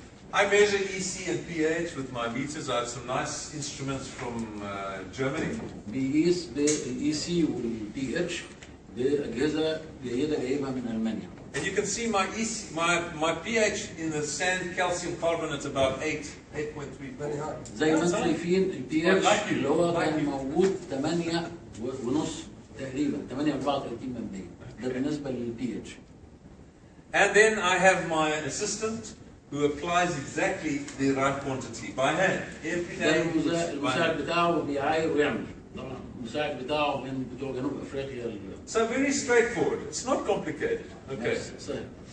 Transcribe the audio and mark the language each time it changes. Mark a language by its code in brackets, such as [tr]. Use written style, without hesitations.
[en] I measure EC and pH with my meters. I have some nice instruments from Germany. [ar] بيقيس بالاي سي والبي اتش باجهزه جيده جايبها من المانيا. [en] And you can see my pH in the sand calcium carbonate about 8.3. [ar] زي ما انتم شايفين البي اتش اللي هو كان موجود 8 ونص تقريبا 8.34 ده بالنسبه للبي اتش. [en] And then I have my assistant who applies exactly the right quantity by hand. Every [ar] ده [en] day. by [ar] المساعد [en] hand. [ar] بتاعه بيعاير ويعمل. طبعا المساعد بتاعه من بتوع جنوب افريقيا. [en] So very straightforward. It's not complicated. Okay. [ar] سهل.